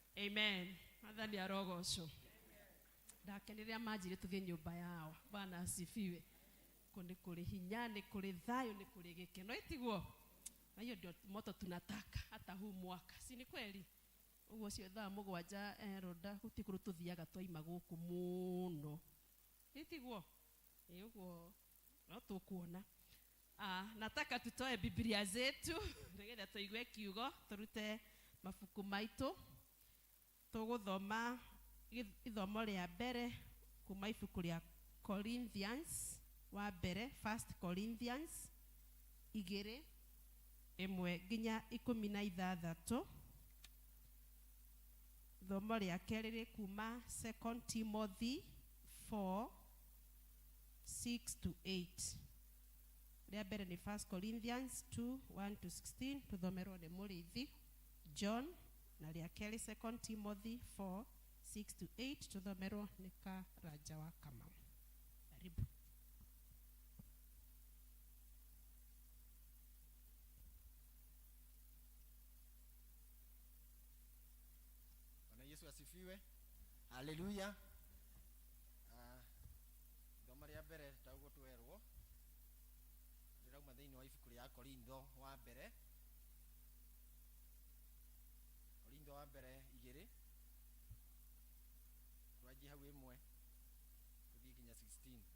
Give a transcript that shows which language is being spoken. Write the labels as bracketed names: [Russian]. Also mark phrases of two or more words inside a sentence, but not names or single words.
[Kikuyu] Amen. Mwathani arogocwo. Ndakenire manjire tuthie nyumba yao. [Swahili] Bwana asifiwe. [Kikuyu] Kundi kuri hinya, ni kuri thayo, ni kuri gikeno. Itiguo. [Swahili] Na hiyo ndio moto tunataka hata huu mwaka. Si ni kweli? [Kikuyu] Uguo cio thaa mugwanja roda gutikuru tuthiaga twaima guku muno. Itiguo. Uguo no tukuona. [Swahili] Nataka tutoe Biblia zetu [Kikuyu] nigetha tuigue kiugo turute mabuku maitu tuguthoma ithomo ria mbere kuma ibuku ria Corinthians wa mbere 1 Corinthians 2:1 nginya 16. Ithomo ria kerĩ kuma 2 Timothy 4:6-8. Ria mbere ni 1 Corinthians 2:1-16 tuthomerwo ni Mũrĩithi John, na ria kerĩ 2 Timothy 4:6-8 tuthomerwo ni Karanja wa Kamau. [Swahili] Karibu. Bwana Yesu asifiwe. Haleluya. [Kikuyu] Thoma ria mbere taguo twerwo ndirauma thiini wa ibuku ria Korintho wa mbere 2 twanjie hau 1 tuthie nginya 16.